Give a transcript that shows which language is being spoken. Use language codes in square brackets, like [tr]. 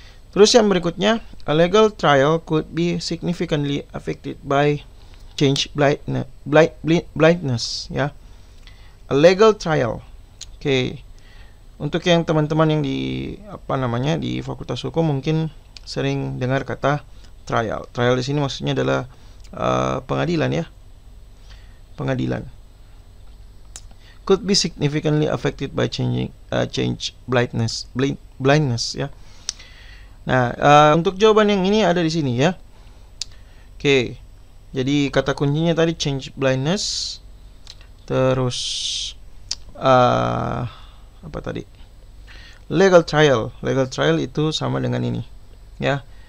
[id] Terus yang berikutnya, [en] a legal trial could be significantly affected by change blindness, ya. A legal trial. Oke. [id] Untuk yang teman-teman yang di Fakultas Hukum mungkin sering dengar kata trial. Trial di sini maksudnya adalah pengadilan, ya. Pengadilan. [en] Could be significantly affected by change blindness, ya. [id] Nah, untuk jawaban yang ini ada di sini, ya. Oke. Jadi kata kuncinya tadi change blindness. Terus apa tadi? [en] Legal trial. [id] Legal trial itu sama dengan ini, ya.